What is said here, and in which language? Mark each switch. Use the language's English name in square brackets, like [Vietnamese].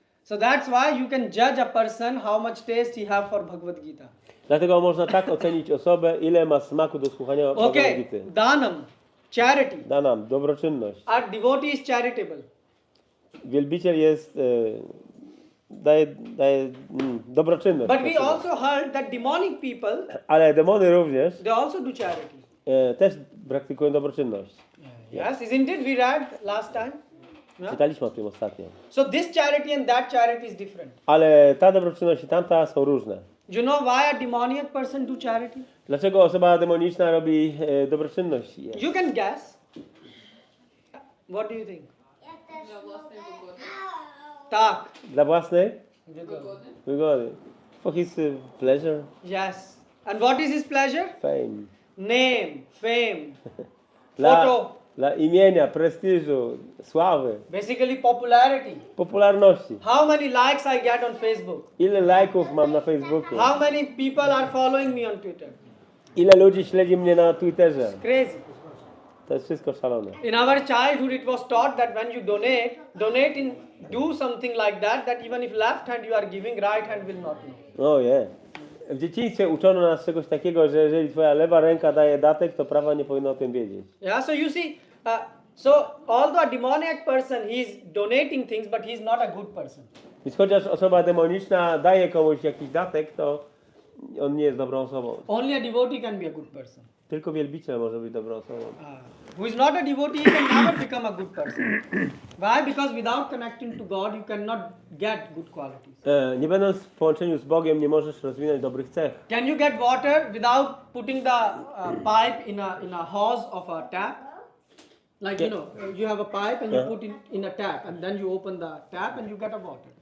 [English] So that's why you can judge a person how much taste he have for Bhagavad-Gita. [Polish] Dlatego można tak ocenić osobę, ile ma smaku do słuchania [English] Okay, [Polish] Bhagavad-Gity. [English] Danam, charity. [Polish] Da nam dobroczynność. [English] Our devotee is charitable. [Polish] Wielbiciel jest, daje dobroczynność. [English] But we also heard that demonic people, [Polish] Ale demony również [English] they also do charity. [Polish] też praktykują dobroczynność. [English] Yes, isn't it? We read last time. Yeah? [Polish] Czytaliśmy o tym ostatnio. [English] So this charity and that charity is different. [Polish] Ale ta dobroczynność i tamta są różne. [English] You know why a demoniac person do charity? [Polish] Dlaczego osoba demoniczna robi dobroczynność? [English] You can guess. What do you think? [Polish] Tak. Dla własnej wygody. [English] For his pleasure, Yes. And what is his pleasure? fame. Name, fame, [Polish] Dla, [English] photo, [Polish] dla imienia, prestiżu, sławy, [English] basically popularity. [Polish] popularności. [English] How many likes I get on Facebook? [Polish] Ile lajków mam na Facebooku? [English] How many people are following me on Twitter? [Polish] Ile ludzi śledzi mnie na Twitterze? [English] Crazy. [Polish] To jest wszystko szalone. [English] In our childhood, it was taught that when you donate do something like that, that even if left hand you are giving, right hand will not know. Oje. [Polish] W dzieciństwie uczono nas czegoś takiego, że jeżeli twoja lewa ręka daje datek, to prawa nie powinna o tym wiedzieć. [English] Yeah, so you see, so although a demoniac person, he is donating things, but he is not a good person. [Polish] Więc chociaż osoba demoniczna daje komuś jakiś datek, to on nie jest dobrą osobą. [English] Only a devotee can be a good person. [Polish] Tylko wielbiciel może być dobrą osobą. [English] Who is not a devotee can never become a good person. Why? Because without connecting to God, you cannot get good qualities. [Polish] Nie będąc w połączeniu z Bogiem, nie możesz rozwinąć dobrych cech. [English] Can you get water without putting the pipe in a hose of a tap? Like, you know, you have a pipe and you put it in a tap and then you open the tap and you get a water.